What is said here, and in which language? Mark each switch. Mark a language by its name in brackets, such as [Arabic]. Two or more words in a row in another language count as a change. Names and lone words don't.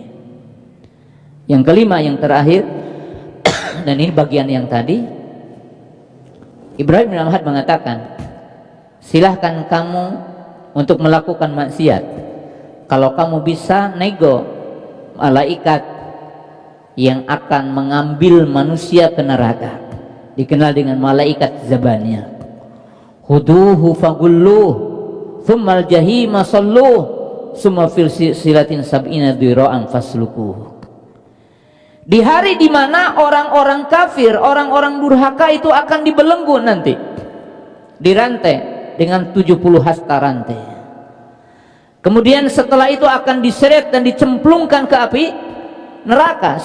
[Indonesian] Yang kelima, yang terakhir, dan ini bagian yang tadi, Ibrahim bin Adham mengatakan, silahkan kamu untuk melakukan maksiat kalau kamu bisa nego malaikat yang akan mengambil manusia ke neraka, dikenal dengan malaikat Zabaniyah. [Arabic] خذوه فغلوه ثم الجحيم صلوه ثم في سلسلة سبعين ذراعا فاسلكوه. [Indonesian] Di hari dimana orang-orang kafir, orang-orang durhaka itu akan dibelenggu nanti, dirantai dengan 70 hasta rantai. Kemudian setelah itu akan diseret dan dicemplungkan ke api neraka.